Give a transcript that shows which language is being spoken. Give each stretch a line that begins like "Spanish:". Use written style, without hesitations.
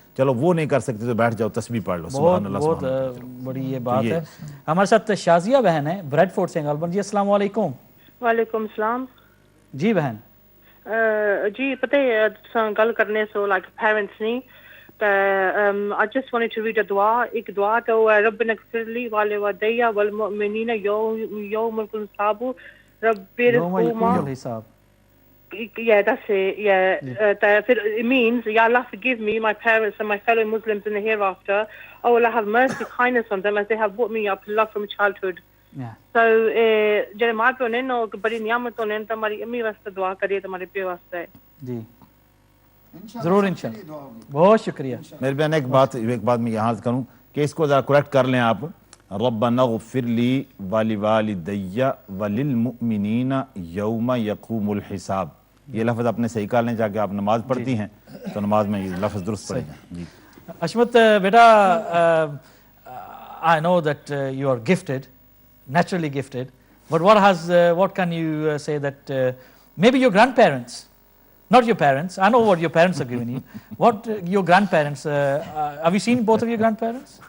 Urdu: چلو وہ نہیں کر سکتے تو بیٹھ جاؤ, تسبیح پڑھ لو. سبحان اللہ. بہت بڑی یہ بات ہے. ہمارے ساتھ شازیہ بہن ہے بریڈ فورڈ سے غالباً. جی السلام علیکم. وعلیکم السلام. جی بہن.
Punjabi: جی پتہ ہے گل کرنے سو لائک پیرنٹس نہیں
English: I just wanted to read a dua.
Urdu: ایک دعا تو
Arabic: ربنا اغفر لي ولوالدي والمؤمنين يوم الحساب رب ارحمهما.
English: Yeah, that's it. Yeah. It means, Ya Allah, forgive me, my parents and my fellow Muslims in the hereafter. Oh Allah, have mercy, kindness on them as they have brought me up in love from childhood. Yeah.
Punjabi: So, جڑے ماں پیو نے نو بڑی نعمتوں نے تمہاری امی واسطے دعا کریے, تمہارے پیو واسطے.
Urdu: جی ضرور انشاءاللہ. بہت شکریہ. میرے بہن ایک بات میں یہاں کروں کہ اس کو ذرا کریکٹ کر لیں آپ.
Arabic: ربنا اغفر لی ولوالدی وللمؤمنین یوم یقوم الحساب.
Urdu: یہ لفظ اپنے صحیح کر لیں, جا کے آپ نماز پڑھتی ہیں تو نماز میں یہ لفظ درست پڑھیں. جی
English: اشمت بیٹا, I know that you are gifted, naturally gifted, but what can you say that maybe your grandparents, not your parents, I know what your parents have given you, what your grandparents, have you seen both of your grandparents?